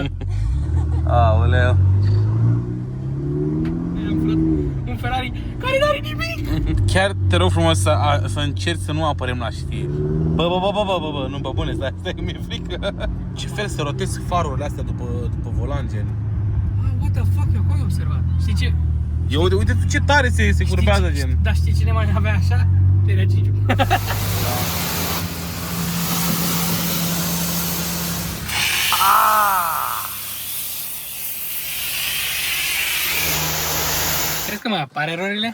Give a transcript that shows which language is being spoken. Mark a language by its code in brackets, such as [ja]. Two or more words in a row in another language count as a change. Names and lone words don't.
[ro] Aoleu. Am furat un Ferrari care n-are nimic. Chiar te rog frumos să încerci să nu apărem la știri. Bă, nu, bă, bune, stai că mi-e frică. Ce fel să rotezi farurile astea după volan, gen. [en] What the fuck, [ro] eu acolo am observat. Știi ce? Eu, uite tu ce tare se curbează, gen. Dar știi cine mai avea așa? Terea Gigiu. Crezi că mai apar erorile?